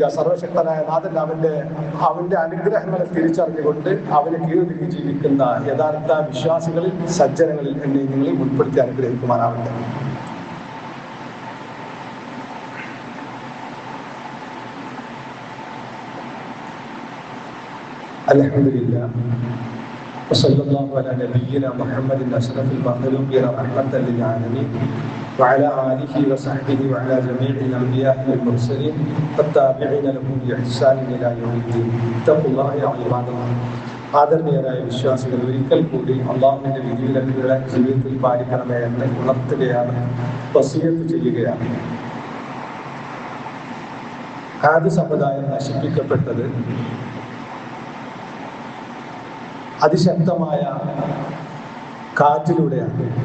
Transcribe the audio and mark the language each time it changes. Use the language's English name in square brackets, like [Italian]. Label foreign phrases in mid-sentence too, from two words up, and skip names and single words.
[Malayalam] സർവശക്തനായ നാഥൻ അവന്റെ അനുഗ്രഹങ്ങളെ തിരിച്ചറിഞ്ഞുകൊണ്ട് അവനെ കീഴ്വഴി ജീവിക്കുന്ന യഥാർത്ഥ വിശ്വാസികളിൽ, സജ്ജനങ്ങളിൽ എന്നെ നിങ്ങളെ ഉൾപ്പെടുത്തി അനുഗ്രഹിക്കുവാനാവട്ടെ. [Arabic] الحمد لله وصلى الله على نبينا محمد أشرف المخلوقين رحمة للعالمين وعلى آله وصحبه وعلى جميع الأنبياء والمرسلين والتابعين لهم بإحسان إلى يوم الدين. اتقوا الله يا عباد الله. [Malayalam] ആദരണീയരായ വിശ്വാസികൾ, ഒരിക്കൽ കൂടി അള്ളാഹുവിന്റെ വിധിവിലക്കുകളെ ജീവിതത്തിൽ പാലിക്കണമേ എന്ന് ഉണർത്തുകയാണ്, വസിയത്ത് ചെയ്യുകയാണ്. ആദ് സമുദായം നശിപ്പിക്കപ്പെട്ടത് അതിശക്തമായ കാറ്റിലൂടെയാണ്.